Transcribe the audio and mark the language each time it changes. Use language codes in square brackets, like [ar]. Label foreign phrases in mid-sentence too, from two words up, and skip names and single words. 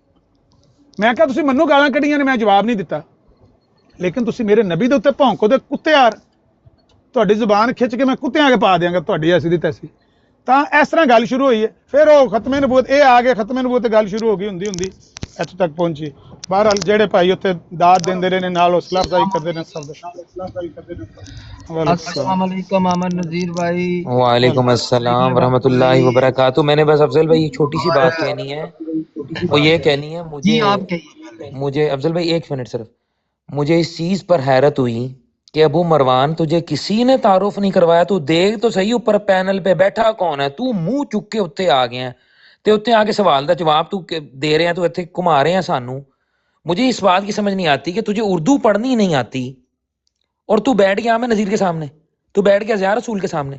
[pa] ਮੈਂ ਕਿਹਾ ਤੁਸੀਂ ਮੈਨੂੰ ਗਾਲਾਂ ਕੱਢੀਆਂ ਨੇ, ਮੈਂ ਜਵਾਬ ਨਹੀਂ ਦਿੱਤਾ, ਲੇਕਿਨ ਤੁਸੀਂ ਮੇਰੇ ਨਬੀ ਦੇ ਉੱਤੇ ਭੌਂਕੋ ਦੇ ਕੁੱਤਿਆਰ, ਤੁਹਾਡੀ ਜ਼ੁਬਾਨ ਖਿੱਚ ਕੇ ਮੈਂ ਕੁੱਤਿਆਂ ਕੇ ਪਾ ਦਿਆਂਗਾ ਤੁਹਾਡੀ ਐਸੀ ਦੀ ਤੈਸੀ। ਤਾਂ ਇਸ ਤਰ੍ਹਾਂ ਗੱਲ ਸ਼ੁਰੂ ਹੋਈ ਹੈ। ਫਿਰ ਉਹ [ur] ختم نبوت, [pa] ਇਹ ਆ ਗਏ [ur] ختم نبوت [pa] ਤੇ ਗੱਲ ਸ਼ੁਰੂ ਹੋ ਗਈ, ਹੁੰਦੀ ਇੱਥੋਂ ਤੱਕ ਪਹੁੰਚੀ। ਬਹਰਹਾਲ ਜਿਹੜੇ ਭਾਈ ਉੱਥੇ ਦਾਤ ਦਿੰਦੇ ਰਹੇ ਨੇ, ਨਾਲ [ur] حوصلہ افزائی [pa] ਕਰਦੇ ਨੇ ਸਭ [ar] السلام عليكم امن نذیر بھائی. وعليكم السلام ورحمة الله وبركاته. [ur] میں نے بس افضل بھائی ایک چھوٹی سی بات کہنی ہے، وہ یہ کہنی ہے جی آپ کہیے. مجھے افضل بھائی 1 منٹ صرف، مجھے اس چیز پر حیرت ہوئی کہ ابو مروان تجھے کسی نے تعارف نہیں کروایا, تو دیکھ تو صحیح اوپر پینل پہ بیٹھا کون ہے, تو منہ [pa] چک کے اتنے آ گیا تے اتنے آ کے سوال دا جواب [ur] تو دے رہے ہیں, تو اتنے گھما رہے ہیں سانو. مجھے اس بات کی سمجھ نہیں آتی کہ تجھے اردو پڑھنی نہیں آتی اور تو بیٹھ گیا میں نذیر کے سامنے, تو بیٹھ گیا ضیاء رسول کے سامنے.